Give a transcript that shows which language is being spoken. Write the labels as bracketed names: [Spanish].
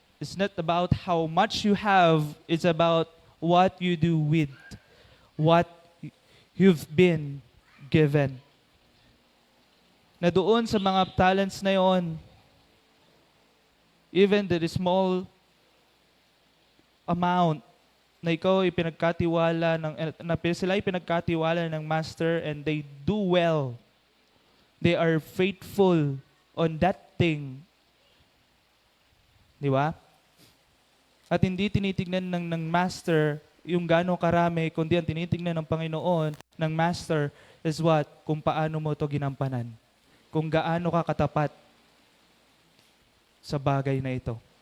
[English] It's not about how much you have, it's about what you do with what you've been given. [Filipino] Na doon sa mga talents na yon, [English] even the small amount [Filipino] na ikaw ay pinagkatiwala sila ay pinagkatiwala ng master [English] and they do well. They are faithful on that thing. [Filipino] Di ba? At hindi tinitignan ng master yung gaano karami, kundi ang tinitignan ng Panginoon, ng master, [English] is what? [Filipino] Kung paano mo to ginampanan. Kung gaano ka katapat sa bagay na ito.